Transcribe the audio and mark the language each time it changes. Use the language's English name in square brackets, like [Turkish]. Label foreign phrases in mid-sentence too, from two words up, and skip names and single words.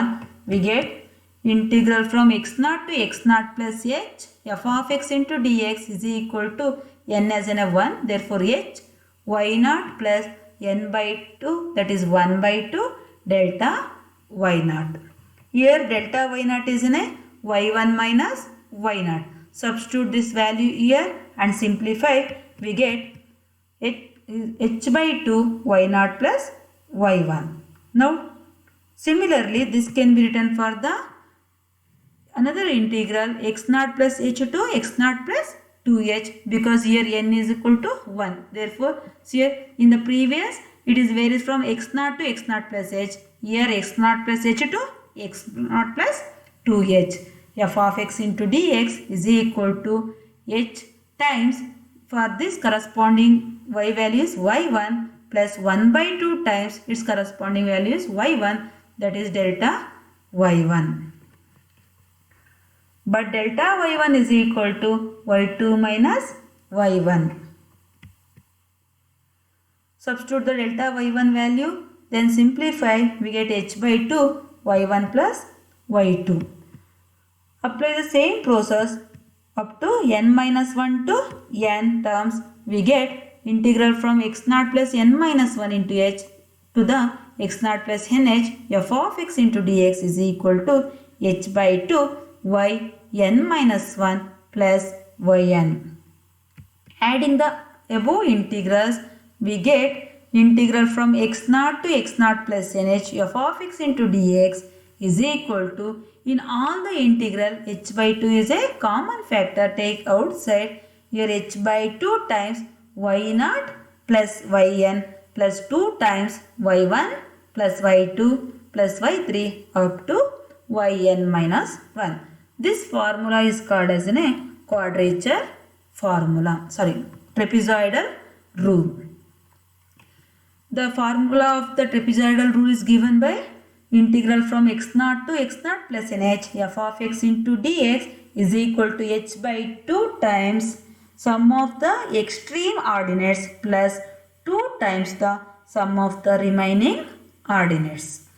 [English] We get integral from x0 to x0 plus h f of x into dx is equal to n as in a 1, therefore h y0 plus n by 2, that is 1 by 2 delta y0. Here delta y0 is in a y1 minus y0. Substitute this value here and simplify. We get h by 2 y0 plus y1. Now similarly this can be written for the another integral x0 plus h to x0 plus 2h, because here n is equal to 1. Therefore here in the previous it is varies from x0 to x0 plus h. Here x0 plus h to x0 plus 2h. f of x into dx is equal to h times, for this corresponding y value is y1 plus 1 by 2 times its corresponding value is y1, that is delta y1. But delta y1 is equal to y2 minus y1. Substitute the delta y1 value, then simplify. We get h by 2 y1 plus y2. Apply the same process up to n minus 1 to n terms. We get integral from x0 plus n minus 1 into h to the x0 plus nh f of x into dx is equal to h by 2 y n minus 1 plus yn. Adding the above integrals, we get integral from x0 to x0 plus nh f of x into dx is equal to, in all the integral h by 2 is a common factor, take outside. Here h by 2 times y0 plus yn plus 2 times y1 plus y2 plus y3 up to yn minus 1. This formula is called as a quadrature formula, trapezoidal rule. The formula of the trapezoidal rule is given by integral from x0 to x0 plus nh f of x into dx is equal to h by 2 times sum of the extreme ordinates plus 2 times the sum of the remaining ordinates.